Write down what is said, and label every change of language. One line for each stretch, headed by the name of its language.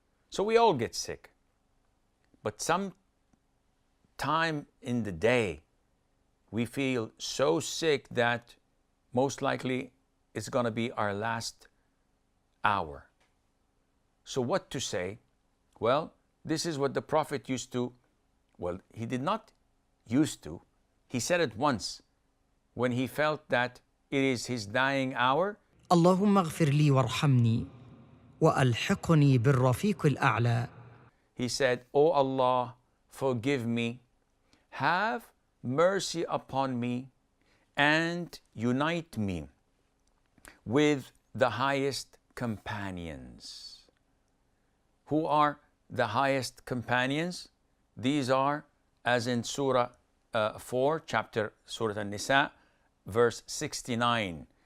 English: So we all get sick. But some time in the day, we feel so sick that most likely it's going to be our last hour. So what to say? Well, this is what the Prophet used to, well, he did not used to, he said it once when he felt that it is his dying hour.
Arabic: اللهم اغفر لي وارحمني وألحقني بالرفيق الأعلى.
English: He said, "O Allah, forgive me, have mercy upon me, and unite me with the highest companions." Who are the highest companions? These are, as in Surah 4, chapter Surah An-Nisa, verse 69.